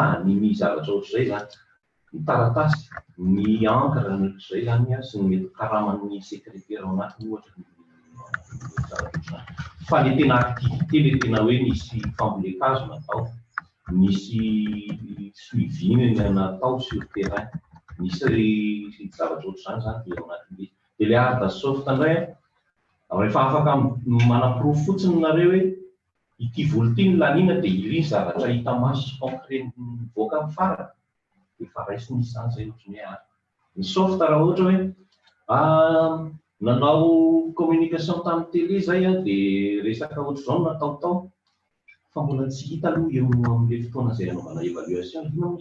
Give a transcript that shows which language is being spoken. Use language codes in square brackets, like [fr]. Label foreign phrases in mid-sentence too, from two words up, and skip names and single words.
[mg] ny zavatra ohatr'izay zany ny taratasy ny encre ny ohatr'izay zany sy ny mety karaman'ny secrétaire ao anatiny ohatra zavatra fa le tena activité le tena hoe misy fambolekazo natao misy suivi natao [fr] sur terrain [mg] misy zavatra ohatr'izany zany dia ao anatin'le dia le art de soft indray rehefa afaka manapirofo fotsiny nareo hoe ity volotiny lanina dia iry zavatra hita maso concret mivoaka amin'ny farany dia efa raisy misy zany zay ohatrany hoe ary ny soft raha ohatra hoe nanao communication tamin'ny télé zay dia resaka ohatr'izao nataotao fa mbola tsy hita aloha eo amin'le fotoana izay anaovana évaluation ina moa